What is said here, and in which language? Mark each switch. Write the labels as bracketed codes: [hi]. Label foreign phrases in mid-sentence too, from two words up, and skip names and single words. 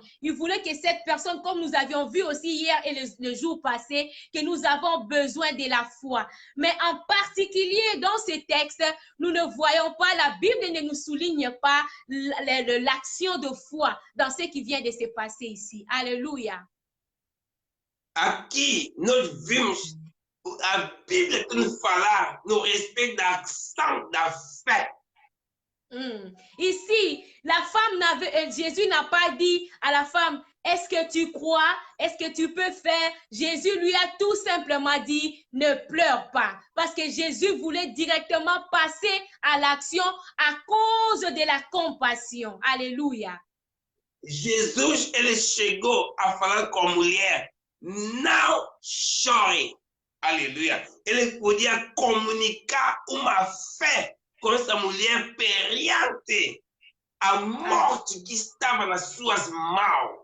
[fr] Il voulait que cette personne, comme nous avions vu aussi hier et le jour passé, que nous avons besoin de la foi. Mais en particulier dans ces textes, nous ne voyons pas, la Bible ne nous souligne pas l'action de foi dans ce qui vient de se passer ici. Alléluia. [pt] Aqui nós vimos a Bíblia que nos fala no respeito da ação da fé. [fr] Ici, la femme Jésus n'a pas dit à la femme, Est-ce que tu crois? Est-ce que tu peux faire? Jésus lui a tout simplement dit, ne pleure pas. Parce que Jésus voulait directement passer à l'action à cause de la compassion. Alléluia. [pt] Jesus, ele chegou a falar com a mulher, não chore. Aleluia. Ele podia comunicar uma fé com essa mulher perante a morte que estava nas suas mãos.